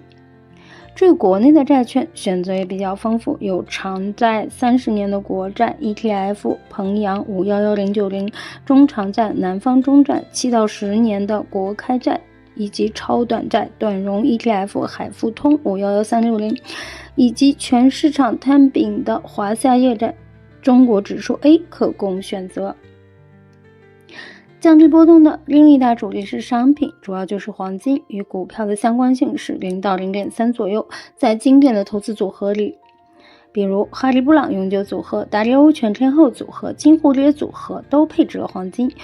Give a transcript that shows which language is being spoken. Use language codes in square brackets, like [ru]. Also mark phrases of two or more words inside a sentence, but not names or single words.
[zh] 至於國內的債券選擇也比較豐富，有長債30年的國債 ETF 彭陽511090，中長債南方中債7到10年的國開債，以及超短債短融 ETF 海富通511360，以及全市場摊平的華夏业債中國指數 A 可供選擇。降低波動的另一大主力是商品，主要就是黃金，与股票的相關性是0到 0.3 左右。在经典的投資組合裡，比如哈利布朗永久組合、达利欧全天候組合、金蝴蝶組合都配置了黄金。